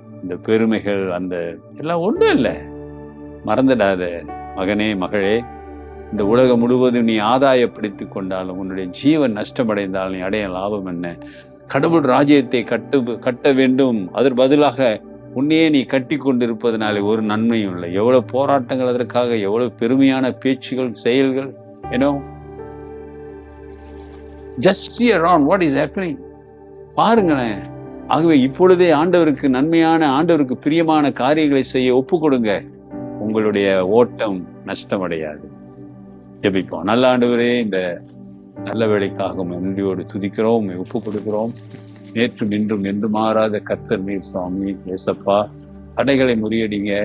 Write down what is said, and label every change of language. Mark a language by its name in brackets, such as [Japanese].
[Tamil] இந்த பெருமைகள், அந்த எல்லாம் ஒன்றும் இல்லை. மறந்துடாத மகனே, மகளே, இந்த உலகம் முழுவதும் நீ ஆதாயப்படுத்தி கொண்டாலும், உன்னுடைய ஜீவன் நஷ்டமடைந்தாலும் நீ அடைய லாபம் என்ன? கடவுள் ராஜ்யத்தை கட்ட வேண்டும், அதற்கு பதிலாக உன்னையே நீ கட்டி கொண்டிருப்பதனாலே ஒரு நன்மையும் இல்லை. எவ்வளவு போராட்டங்கள் அதற்காக, எவ்வளவு பெருமையான பேச்சுகள், செயல்கள். [English] Just see around what is happening. [Tamil] பாருங்களேன். ஆகவே இப்பொழுதே ஆண்டவருக்கு நன்மையான, ஆண்டவருக்கு பிரியமான காரியங்களை செய்ய ஒப்பு கொடுங்க. உங்களுடைய ஓட்டம் நஷ்டமடையாது. ஜெபிப்போம். நல்ல ஆண்டவரே, இந்த நல்ல வேலைக்காக நன்றியோடு துதிக்கிறோம், ஒப்பு கொடுக்கிறோம். நேற்றும் இன்றும் என்று மாறாத கர்த்தர் நீர் சுவாமி. ஏசப்பா, தடைகளை முறியடிங்க.